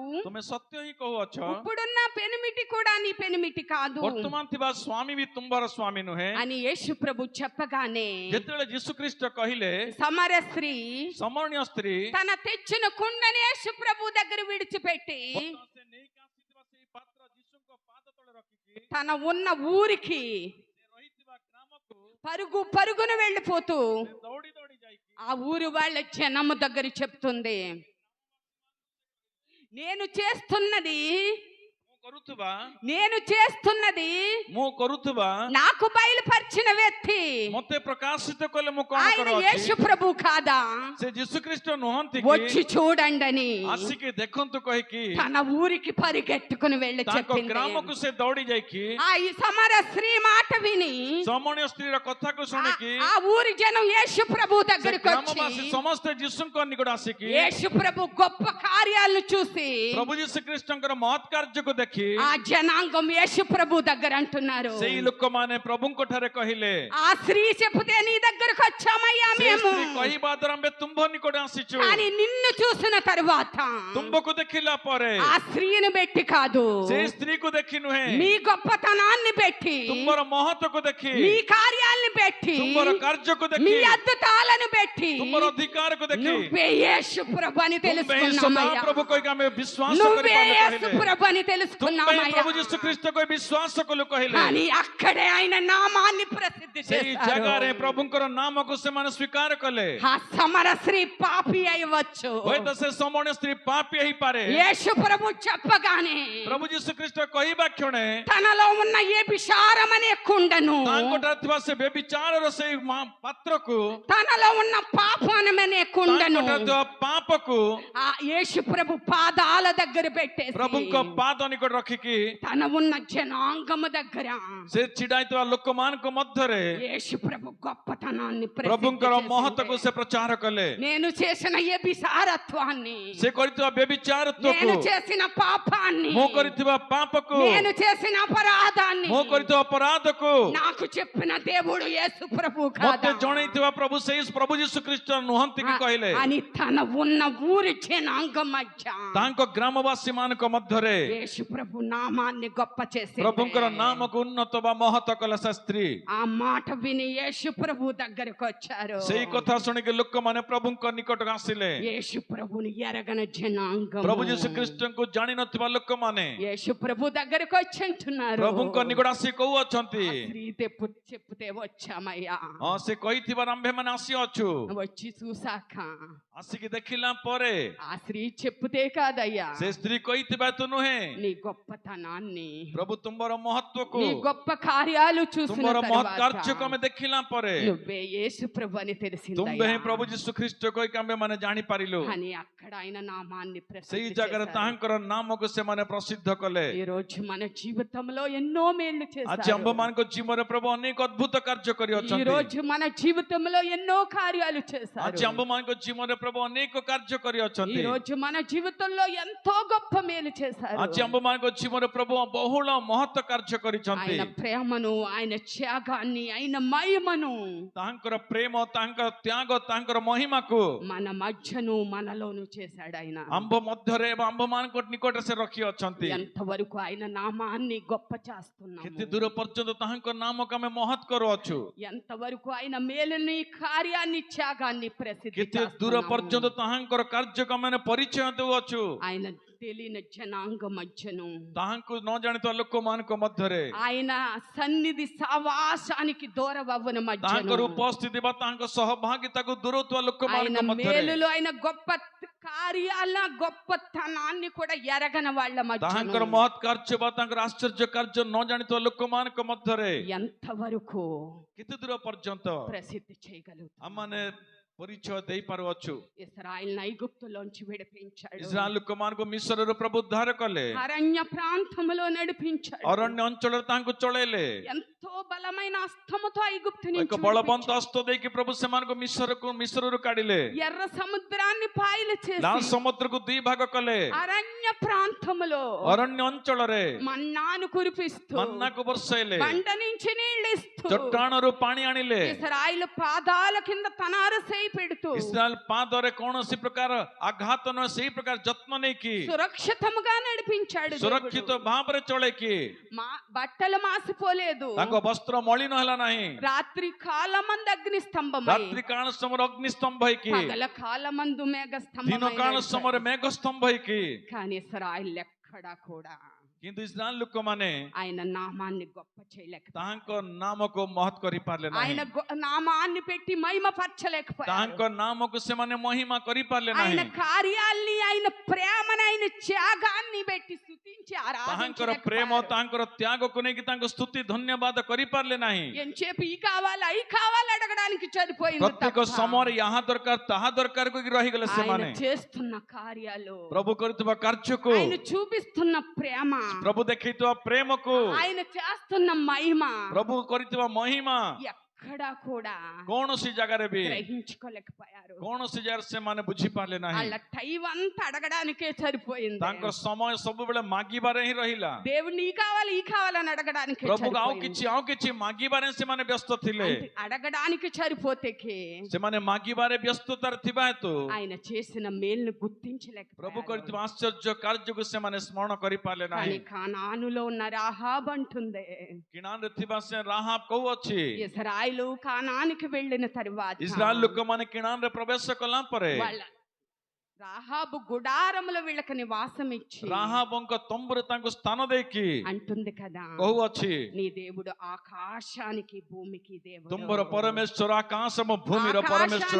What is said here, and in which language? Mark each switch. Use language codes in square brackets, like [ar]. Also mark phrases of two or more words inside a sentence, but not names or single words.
[or] ତୁମେ ସତ୍ୟ ହିଁ କହୁଅଛ। [te] ఇప్పుడున్న పెనిమిటి కూడా నీ పెనిమిటి కాదు [or] ବର୍ତ୍ତମାନ ଥିବା ସ୍ୱାମୀ ବି ତୁମର ସ୍ୱାମୀ ନୁହେଁ। [te] అని యేసుప్రభు చెప్పగానే [or] ଯେତେବେଳେ ଯୀଶୁ ଖ୍ରୀଷ୍ଟ କହିଲେ, [te] సమర స్త్రీ [or] ସମରଣୀୟ ସ୍ତ୍ରୀ [te] తన తెచ్చిన కుండని యేసుప్రభు దగ్గర విడిచిపెట్టి [or] ସେ ନେଇକି ଆସିଥିବା ସେଇ ପାତ୍ର ଯୀଶୁଙ୍କ ପାଦ ତଳେ ରଖିକି [te] తన ఉన్న ఊరికి [or] ସେ ରହିଥିବା ଗ୍ରାମକୁ [te] పరుగున వెళ్ళిపోతూ [or] ସେ ଦୌଡ଼ି ଦୌଡ଼ି ଯାଇକି [te] ఆ ఊరు వాళ్ళ జనము దగ్గర చెప్తుంది, నేను చేస్తున్నది నాకు బయలుపరిచిన వ్యక్తి [or] ମତେ ପ୍ରକାଶିତ କଲେ ମୁଁ କଣ [te] ఆయన యేసు ప్రభు కాదా, [or] ସେ ଯୀଶୁ ଖ୍ରୀଷ୍ଟ ନୁହନ୍ତି [te] వచ్చి చూడండి అని [or] ଆସିକି ଦେଖନ୍ତୁ କହିକି [te] తన ఊరికి పరిగెట్టుకుని వెళ్ళి [or] ତାଙ୍କ [te] చెప్పింది. [or] ଗ୍ରାମକୁ ସେ ଦୌଡ଼ି ଯାଇକି [te] ఆ ఈ సమర స్త్రీ మాట విని [or] ସମରଣୀୟ ସ୍ତ୍ରୀର କଥାକୁ ଶୁଣିକି [te] ఆ ఊరి జనం యేసు ప్రభు దగ్గరికి [or] ଗ୍ରାମବାସୀ [te] వచ్చి [or] ସମସ୍ତେ ଯୀଶୁଙ୍କ ନିକଟ ଆସିକି [te] యేసు ప్రభు గొప్ప కార్యాలను చూసి [or] ପ୍ରଭୁ ଯୀଶୁ ଖ୍ରୀଷ୍ଟଙ୍କର ମହତ୍ କାର୍ଯ୍ୟକୁ ଦେଖି [te] ఆ జనాంగం యేసు ప్రభు దగ్గర అంటున్నారు, [or] ସେଇ ଲୋକମାନେ ପ୍ରଭୁଙ୍କ ଠାରେ କହିଲେ, [te] ఆ స్త్రీ చెప్తే నీ దగ్గరకు వచ్చామయ్యా [or] ସେ [te] మేము, [or] ସ୍ତ୍ରୀ କହିବା ଦ୍ୱାରା ଆମେ ତୁମ୍ଭ ନିକଟ ଆସିଛୁ। [te] కానీ నిన్ను చూసిన తరువాత [or] ତୁମ୍ଭକୁ ଦେଖିଲା ପରେ [te] ఆ స్త్రీని పెట్టి కాదు, [or] ସେ ସ୍ତ୍ରୀକୁ ଦେଖି ନୁହେଁ, [te] మీ గొప్పతనాన్ని పెట్టి, [or] ତୁମର ମହତ୍ଵକୁ ଦେଖି, [te] మీ కార్యాలను పెట్టి, [or] ତୁମର କାର୍ଯ୍ୟକୁ [te] మీ [or] ଦେଖି, [te] అద్భుతాలను పెట్టి [or] ତୁମର ଅଧିକାରକୁ ଦେଖି [te] నువ్వే యేసు ప్రభు అని [or] ତୁମ୍ଭେ ହିଁ [te] తెలుసుకున్నామయ్యా, [or] ସଦାପ୍ରଭୁ କହିକି ଆମେ ବିଶ୍ୱାସ [te] నువ్వే యేసు [or] କରିପାରିଲେ, [te] ప్రభు అని [or] ତୁମ୍ଭେ ହିଁ [te] తెలుసుకున్నామయ్యా. [or] ପ୍ରଭୁ ଯୀଶୁ ଖ୍ରୀଷ୍ଟ କହି ବିଶ୍ୱାସ କଲୁ କହିଲେ, [te] కానీ అక్కడే ఆయన నామాన్ని ప్రసిద్ధి [or] ସେଇ ଜାଗାରେ [te] చేశారు. [or] ପ୍ରଭୁଙ୍କର ନାମକୁ ସେମାନେ ସ୍ୱୀକାର କଲେ। [te] ఆ సమర స్త్రీ పాపి అయ్యవచ్చు, [or] ହୁଏତ ସେ ସମରଣୀୟ ସ୍ତ୍ରୀ ପାପୀ ହେଇପାରେ, [te] యేసు ప్రభు చెప్పగానే [or] ପ୍ରଭୁ ଯୀଶୁ ଖ୍ରୀଷ୍ଟ କହିବା କ୍ଷଣେ [te] తనలో ఉన్న ఏ విశారమనే కుండను [or] ତାଙ୍କଠାରେ ଥିବା ସେ ବ୍ୟభిଚାରର ସେଇ ପାତ୍ରକୁ [te] తనలో ఉన్న పాపమనే కుండను [or] ତାଙ୍କଠାରେ ଥିବା ପାପକୁ [te] ఆ యేసు ప్రభు పాదాల దగ్గర పెట్టేసి [or] ପ୍ରଭୁଙ୍କ ପାଦ ନିକଟ ରଖିକି [te] తన ఉన్న జనాంగము దగ్గర [or] ସେ ଛିଡା ହେଇଥିବା ଲୋକମାନଙ୍କ ମଧ୍ୟରେ [te] యేసు ప్రభు గొప్పతనాన్ని [or] ପ୍ରଭୁଙ୍କର ମହତ୍ଵକୁ ସେ ପ୍ରଚାର କଲେ। [te] నేను చేసిన వ్యభిచారత్వాన్ని, [or] ସେ କରିଥିବା ବ୍ୟଭିଚାରତ୍ୱକୁ, [te] నేను చేసిన పాపాన్ని, [or] ମୁଁ କରିଥିବା ପାପକୁ, [te] నేను చేసిన అపరాధాన్ని [or] ମୁଁ କରିଥିବା ଅପରାଧକୁ [te] నాకు చెప్పిన దేవుడు యేసు ప్రభు [or] ମତେ [te] కాదా [or] ଜଣେଇଥିବା ପ୍ରଭୁ ସେଇ ପ୍ରଭୁ ଯୀଶୁ ଖ୍ରୀଷ୍ଟ ନୁହନ୍ତି କି କହିଲେ। [te] అని తన ఉన్న ఊరి జనాంగం మధ్య [or] ତାଙ୍କ ଗ୍ରାମବାସୀ ମାନଙ୍କ ମଧ୍ୟରେ [te] యేసు ప్రభు నామాన్ని గొప్ప చేసి [or] ପ୍ରଭୁଙ୍କର ନାମକୁ ଉନ୍ନତ ବା ମହତ କଲା ସେ ସ୍ତ୍ରୀ। [te] ఆ మాట విని యేసు ప్రభు దగ్గరకు వచ్చారు। [or] ସେଇ କଥା ଶୁଣିକି ଲୋକମାନେ ପ୍ରଭୁଙ୍କ ନିକଟକୁ ଆସିଲେ। [te] యేసు ప్రభుని ఎరగన జనాంగం [or] ପ୍ରଭୁ ଯୀଶୁ ଖ୍ରୀଷ୍ଟଙ୍କୁ ଜାଣିନଥିବା ଲୋକମାନେ [te] యేసు ప్రభు దగ్గరకు వచ్చి అంటున్నారు, [or] ପ୍ରଭୁଙ୍କ ନିକଟ ଆସି କହୁଅଛନ୍ତି, [te] స్త్రీ చెప్తే వచ్చామయ్యా, [or] ହଁ ସେ କହିଥିବାର ଆମ୍ଭେମାନେ ଆସିଅଛୁ। [te] వచ్చి చూసాక [or] ଆସିକି ଦେଖିଲା ପରେ [te] ఆ స్త్రీ చెప్తే కాదయ్యా, [or] ସେ ସ୍ତ୍ରୀ କହିଥିବା ତୁ ନୁହେଁ, [te] నీ గొప్పతనాన్ని, [or] ପ୍ରଭୁ ତୁମର ମହତ୍ୱକୁ, [te] నీ గొప్ప కార్యాలు చూసిన [or] ତୁମର ମହତ୍ [te] తర్వాత [or] କାର୍ଯ୍ୟକୁ ଆମେ ଦେଖିଲା ପରେ [te] నువ్వే యేసు ప్రభు అని [or] ତୁମ୍ଭେ [te] తెలిసిందయ్యా [or] ହିଁ ପ୍ରଭୁ ଯୀଶୁ ଖ୍ରୀଷ୍ଟ କହିକି ଆମ୍ଭେମାନେ ଜାଣିପାରିଲୁ। [te] అని అక్కడ ఆయన నామాన్ని [or] ସେଇ [te] ప్రసిద్ధి [or] ଜାଗାରେ [te] చేశారు। [or] ତାହାଙ୍କର ନାମକୁ ସେମାନେ ପ୍ରସିଦ୍ଧ କଲେ। [te] ఈ రోజు మన జీవితంలో ఎన్నో మేళ్లు [or] ଆଜି [te] చేశారు। [or] ଆମ୍ଭମାନଙ୍କ ଜୀବନରେ ପ୍ରଭୁ ଅନେକ ଅଦ୍ଭୁତ କାର୍ଯ୍ୟ [te] ఈ [or] କରିଅଛନ୍ତି। [te] రోజు మన జీవితంలో ఎన్నో కార్యాలు చేశారు। [or] ଆଜି ଆମ୍ଭମାନଙ୍କ ଜୀବନରେ ପ୍ରଭୁ ଅନେକ କାର୍ଯ୍ୟ [te] ఈ [or] କରିଅଛନ୍ତି। [te] రోజు మన జీవితంలో ఎంతో గొప్ప మేలు చేశారు। [or] ଆଜି ଆମ୍ଭମାନଙ୍କ ଜୀବନରେ ପ୍ରଭୁ ବହୁଳ ମହତ କାର୍ଯ୍ୟ କରିଛନ୍ତି। [te] ఆయన ప్రేమను, ఆయన త్యాగాన్ని, ఆయన మహిమను, [or] ତାହାଙ୍କର ପ୍ରେମ, ତାହାଙ୍କର ତ୍ୟାଗ, ତାହାଙ୍କର ମହିମାକୁ [te] మన మధ్యను మనలోను చేశాడు ఆయన। [or] ଆମ୍ଭ ମଧ୍ୟରେ ଏବଂ ଆମ୍ଭମାନଙ୍କ ନିକଟରେ ସେ ରଖିଅଛନ୍ତି। [te] ఎంతవరకు ఆయన నామాన్ని గొప్ప చేస్తున్నాము, [or] କେତେ ଦୂର ପର୍ଯ୍ୟନ୍ତ ତାହାଙ୍କ ନାମକୁ ଆମେ ମହତ୍ କରୁଅଛୁ, [te] ఎంతవరకు ఆయన మేలుని, కార్యాన్ని, త్యాగాన్ని ప్రసిద్ధి [or] କେତେ ଦୂର [te] చేస్తున్నాము। [or] ପର୍ଯ୍ୟନ୍ତ ତାହାଙ୍କର କାର୍ଯ୍ୟକୁ ଆମେ ପରିଚୟ ଦେଉଅଛୁ। [te] ఆయన తెలియని జనాంగ మధ్యను, [or] ତାହାଙ୍କୁ ନ ଜାଣିଥିବା ଲୋକମାନଙ୍କ ମଧ୍ୟରେ, [te] ఆయన సన్నిధి సావాసానికి దూరవవ్వన [or] ତାହାଙ୍କର [te] మధ్యను, [or] ଉପସ୍ଥିତି ବା ତାହାଙ୍କ ସହଭାଗିତାକୁ ଦୂରଉଥିବା [te] ఆయన [or] ଲୋକମାନଙ୍କ ମଧ୍ୟରେ, [te] మేలులు, ఆయన గొప్ప కార్యాల గొప్పతనాన్ని కూడా ఎరగని వాళ్ళ [or] ତାହାଙ୍କର [te] మధ్య [or] ମହତ୍ କାର୍ଯ୍ୟ ବା ତାଙ୍କର ଆଶ୍ଚର୍ଯ୍ୟ କାର୍ଯ୍ୟ ନ ଜାଣିଥିବା ଲୋକମାନଙ୍କ ମଧ୍ୟରେ [te] ఎంతవరకు [or] କେତେ ଦୂର ପର୍ଯ୍ୟନ୍ତ [te] ప్రసిద్ధి చేయగలుగుతాం? [or] ଆମମାନେ ପରିଚୟ ଦେଇପାରୁଅଛୁ। [te] ఇశ్రాయేల్ ఐగుప్తులోంచి విడిపించాడు, [or] ଇସ୍ରାଏଲ ଲୋକମାନଙ୍କୁ ମିଶରରୁ ପ୍ରଭୁ ଉଦ୍ଧାର କଲେ, [te] అరణ్య ప్రాంతములో నడిపించాడు, [or] ଅରଣ୍ୟ ଅଞ୍ଚଳରେ ତାହାଙ୍କୁ ଚଳେଇଲେ, [te] ఎంతో బలమైన హస్తముతో ఐగుప్తు [or] ଏକ [te] నుంచి [or] ବଳବନ୍ତ [te] విడిపించాడు। [or] ହସ୍ତ ଦେଇକି ପ୍ରଭୁ ସେମାନଙ୍କୁ ମିଶରରୁ କାଢିଲେ, [te] ఎర్ర సముద్రాన్ని పాయలు [or] ଲାଲ [te] చేసి [or] ସମୁଦ୍ରକୁ ଦି ଭାଗ କଲେ, [te] అరణ్య ప్రాంతములో [or] ଅରଣ୍ୟ ଅଞ୍ଚଳରେ [te] మన్నాను కురిపిస్తూ, [or] ମନ୍ନାକୁ ବର୍ଷାଇଲେ, [te] బండ నుంచి నీళ్ళు ఇస్తూ, [or] ଚଟାଣରୁ ପାଣି ଆଣିଲେ, [te] ఇశ్రాయేలు పాదాల కింద తనారు చేయి పెడుతూ [or] ଇସ୍ରାଏଲ ପାଦରେ କୌଣସି ପ୍ରକାର ଆଘାତ ନ ସେଇ ପ୍ରକାର ଯତ୍ନ ନେଇକି [te] సురక్షితముగా నడిపించాడు [or] ସୁରକ୍ଷିତ [te] దేవుడు। [or] ଭାବରେ ଚଳେଇକି [te] బట్టలు మాసిపోలేదు, [or] ତାଙ୍କ ବସ୍ତ୍ର ମଳିନ ହେଲା ନାହିଁ। [te] రాత్రి కాలమందు అగ్ని స్తంభమై, [or] ରାତ୍ରି କାଳ ସମୟରେ ଅଗ୍ନିସ୍ତମ୍ଭ ହେଇକି, [te] పగల కాలమందు మేఘ [or] ଦିନ [te] స్తంభమై [or] କାଳ [te] నడిచాడు। [or] ସମୟରେ ମେଘ ସ୍ତମ୍ଭ ହେଇକି, [te] కానీ ఇశ్రాయేలు ఎక్కడా కూడా [or] କିନ୍ତୁ ଇସ୍ରାଏଲ ଲୋକମାନେ [te] ఆయన నామాన్ని గొప్ప చేయలేకపోయారు, [or] ତାହାଙ୍କ ନାମକୁ ମହତ୍ କରିପାରିଲେ [te] ఆయన [or] ନାହିଁ। [te] నామాన్ని పెట్టి మహిమపరచలేకపోయారు, [or] ତାହାଙ୍କ ନାମକୁ ସେମାନେ ମହିମା କରିପାରିଲେ [te] ఆయన [or] ନାହିଁ। [te] కార్యాల్ని, ఆయన ప్రేమను, ఆయన త్యాగాన్ని పెట్టి స్తుతించి [or] ତାହାଙ୍କର ପ୍ରେମ, [te] ఆరాధించలేకపోయారు। [or] ତାଙ୍କର ତ୍ୟାଗକୁ ନେଇକି ତାଙ୍କ ସ୍ତୁତି ଧନ୍ୟବାଦ କରିପାରିଲେ ନାହିଁ। [te] ఎంచేపు ఈ కావాలి, అయి కావాలి అడగడానికి సరిపోయింది [or] ପ୍ରତ୍ୟେକ [te] తప్ప [or] ସମୟରେ ଏହା ଦରକାର ତାହା ଦରକାର କହିକି ରହିଗଲେ [te] ఆయన [or] ସେମାନେ। [te] చేస్తున్న కార్యాలు, [or] ପ୍ରଭୁ କରୁଥିବା କାର୍ଯ୍ୟକୁ, [te] ఆయన చూపిస్తున్న ప్రేమ, [or] ପ୍ରଭୁ ଦେଖେଇଥିବା ପ୍ରେମକୁ, [te] ఆయన చేస్తున్న మహిమ [or] ପ୍ରଭୁ କରିଥିବା ମହିମା [te] ఎక్కడా కూడా [or] କୌଣସି ଜାଗାରେ ବି, [te] గ్రహించుకోలేకపోయారు। [or] କୌଣସି ଜାଗାରେ ସେମାନେ ବୁଝିପାରିଲେ ନାହିଁ। [te] వాళ్ళ టైం అంతా అడగడానికే సరిపోయింది, [or] ତାଙ୍କ ସମୟ ସବୁବେଳେ ମାଗିବାରେ ହିଁ ରହିଲା। [te] దేవుడు ఈ కావాలి, ఈ కావాలని అడగడానికి [or] ପ୍ରଭୁକୁ ଆଉ କିଛି ମାଗିବାରେ ସେମାନେ ବ୍ୟସ୍ତ ଥିଲେ। [te] అడగడానికి సరిపోతేకి [or] ସେମାନେ ମାଗିବାରେ ବ୍ୟସ୍ତତାରେ ଥିବା ହେତୁ [te] ఆయన చేసిన మేలును [or] ପ୍ରଭୁ [te] గుర్తించలేకపోయారు। [or] କରିଥିବା ଆଶ୍ଚର୍ଯ୍ୟ କାର୍ଯ୍ୟକୁ ସେମାନେ ସ୍ମରଣ କରିପାରିଲେ [te] కానీ [or] ନାହିଁ। [te] కానానులో ఉన్న రాహాబ్ అంటుంది, [or] କିଣାନରେ ଥିବା ସେ ରାହାବ କହୁଅଛି, [te] ఇశ్రాయేలు కానానికి వెళ్ళిన తరువాత [or] ଇସ୍ରାଏଲ ଲୋକମାନେ କିଣାନରେ ପ୍ରବେଶ କଲା ପରେ [te] వాళ్ళ రాహాబు గుడారములో వీళ్ళకి నివాసం ఇచ్చి [or] ରାହାବଙ୍କ ତମ୍ବୁରେ ତାଙ୍କୁ ସ୍ଥାନ ଦେଇକି [te] అంటుంది కదా, [or] କହୁଅଛି, [te] నీ దేవుడు ఆకాశానికి భూమికి దేవుడు, [or] ତୁମର ପରମେଶ୍ୱର ଆକାଶ ଏବଂ ଭୂମିର ପରମେଶ୍ୱର